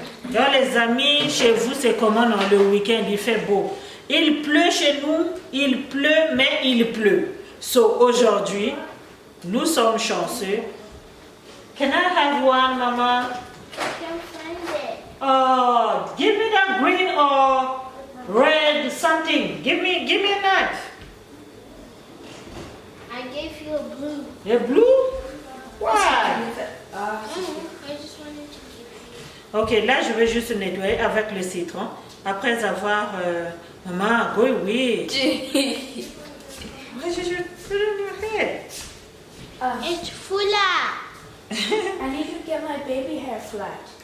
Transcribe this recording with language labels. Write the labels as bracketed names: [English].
[French] Donc les amis, chez vous, c'est comment dans le week-end, il fait beau. Il pleut chez nous, il pleut, mais il pleut. So aujourd'hui, nous sommes chanceux. [English] Can I have one, Mama? I can't find it. Oh, give me that green or red something. Give me a knife. I gave you a blue. The blue? Why? I just wanted to give you. [French] Ok, là je vais juste nettoyer avec le citron. Après avoir... Maman, go away. [English] Why did you put it on your head? It's Fula. I need to get my baby hair flat.